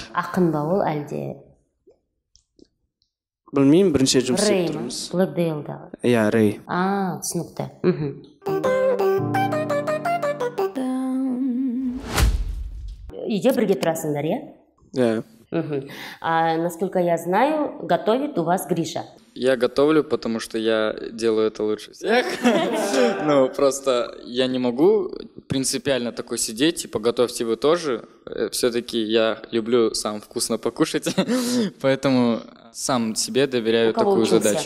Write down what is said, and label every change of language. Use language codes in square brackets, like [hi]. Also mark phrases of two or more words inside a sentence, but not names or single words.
[kk] Ақын ба ол әлде? Білмеймін, бірінші жұмыс істеп Рэй ма? тұрмыз. Блэкдейлдағы. Иә, Рэй. Түсінікті. Үйде бірге тұрасыңдар, иә? Иә. [ru] Насколько я знаю, готовит у вас Гриша. Я готовлю, потому что я делаю это лучше всех. Ну, просто я не могу принципиально такой сидеть, типа, готовьте вы тоже. Все-таки я люблю сам вкусно покушать, поэтому сам себе доверяю такую задачу.